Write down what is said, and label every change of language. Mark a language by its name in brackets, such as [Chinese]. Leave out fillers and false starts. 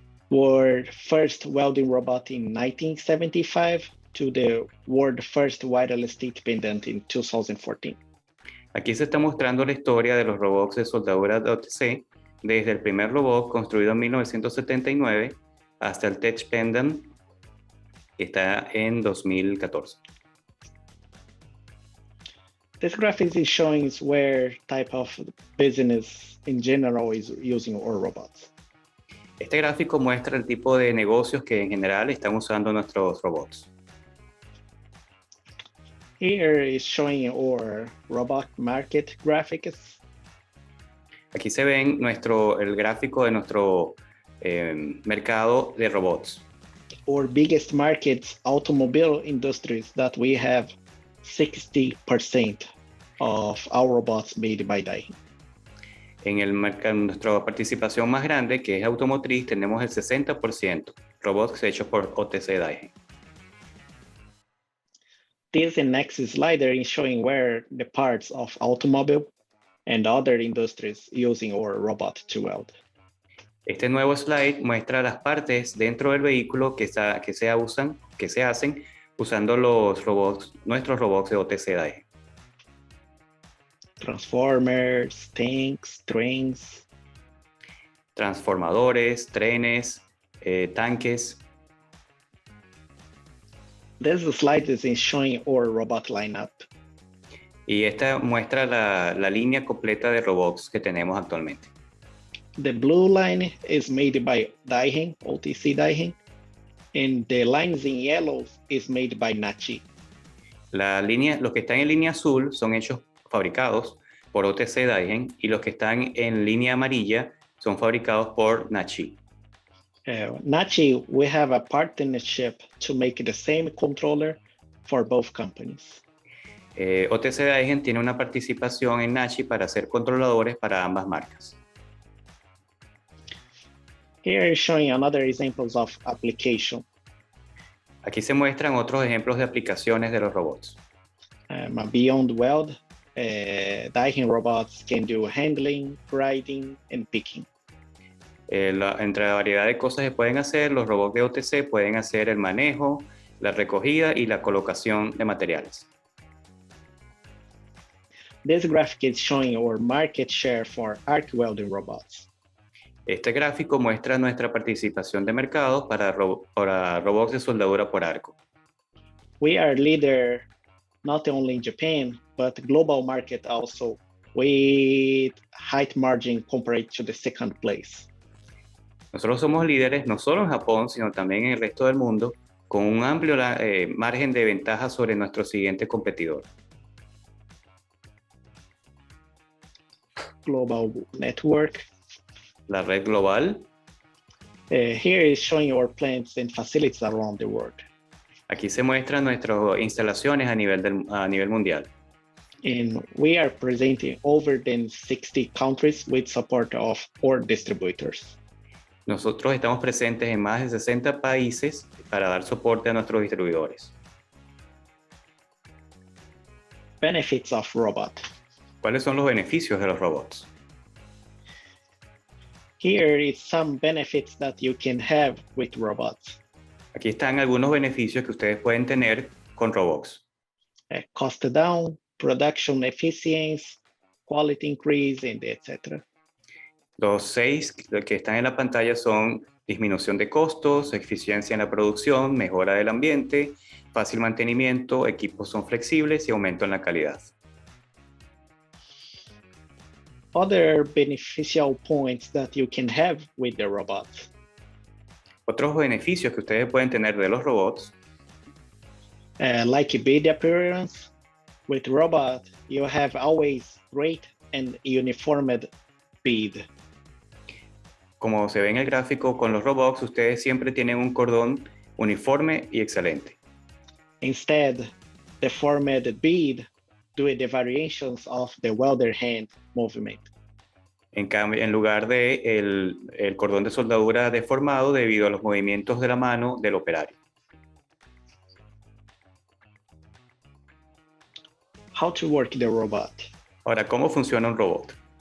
[English] World first welding robot in 1975 to the world first wireless stitch pendant in 2014. [Spanish] Aquí se está mostrando la historia de los robots de soldadura de OTC, desde el primer robot construido en 1979 hasta el Tech Pendant, que está en 2014. [English] This graphic is showing where type of business in general is using our robots. [Spanish] Este gráfico muestra el tipo de negocios que en general están usando nuestros robots. [English] Here is showing our robot market graphics. [Spanish] Aquí se ven el gráfico de nuestro mercado de robots. [English] Our biggest markets, automobile industries, that we have 60% of our robots made by DAIHEN. [Spanish] En nuestra participación más grande, que es automotriz, tenemos el 60% robots hechos por OTC-DAIHEN. [English] This next slide is showing where the parts of automobile and other industries using our robot to weld. [Spanish] Este nuevo slide muestra las partes dentro del vehículo que se hacen usando nuestros robots de OTC-DAIHEN. [English] Transformers, tanks, trains. [Spanish] Transformadores, trenes, tanques. [English] This slide is showing our robot lineup. [Spanish] Y esta muestra la línea completa de robots que tenemos actualmente. [English] The blue line is made by DAIHEN, OTC-DAIHEN, and the lines in yellow is made by Nachi. [Spanish] Los que están en línea azul son fabricados por OTC-DAIHEN, y los que están en línea amarilla son fabricados por Nachi. [English] Nachi, we have a partnership to make the same controller for both companies. [Spanish] OTC-DAIHEN tiene una participación en Nachi para hacer controladores para ambas marcas. [English] Here is showing another examples of application. [Spanish] Aquí se muestran otros ejemplos de aplicaciones de los robots. [English] Beyond weld, DAIHEN robots can do handling, grinding, and picking. [Spanish] Entre la variedad de cosas que pueden hacer, los robots de OTC pueden hacer el manejo, la recogida y la colocación de materiales. [English] This graphic is showing our market share for arc welding robots. [Spanish] Este gráfico muestra nuestra participación de mercado para robots de soldadura por arco. [English] We are leader not only in Japan, but global market also, with high margin compared to the second place. [Spanish] Nosotros somos líderes no solo en Japón, sino también en el resto del mundo, con un amplio margen de ventaja sobre nuestro siguiente competidor. [English] Global network. [Spanish] La red global. [English] Here is showing our plants and facilities around the world. [Spanish] Aquí se muestran nuestras instalaciones a nivel mundial. [English] And we are present in over than 60 countries with support of our distributors. [Spanish] Nosotros estamos presentes en más de 60 países para dar soporte a nuestros distribuidores. [English] Benefits of robot. [Spanish] ¿Cuáles son los beneficios de los robots? [English] Here is some benefits that you can have with robots. [Spanish] Aquí están algunos beneficios que ustedes pueden tener con robots. [English] Cost down, production efficiency, quality increase, and etc. [Spanish] Los 6 que están en la pantalla son disminución de costos, eficiencia en la producción, mejora del ambiente, fácil mantenimiento, equipos son flexibles y aumento en la calidad. [English] Other beneficial points that you can have with the robots. [Spanish] Otros beneficios que ustedes pueden tener de los robots. [English] Like bid appearance, with robot, you have always great and uniformed bid. [Spanish] Como se ve en el gráfico, con los robots ustedes siempre tienen un cordón uniforme y excelente. [English] Instead, the formed bid due the variations of the welder hand movement. [Spanish] En cambio, en lugar de el cordón de soldadura deformado debido a los movimientos de la mano del operario. [English] How to work the robot. [Spanish] Ahora, ¿cómo funciona un robot?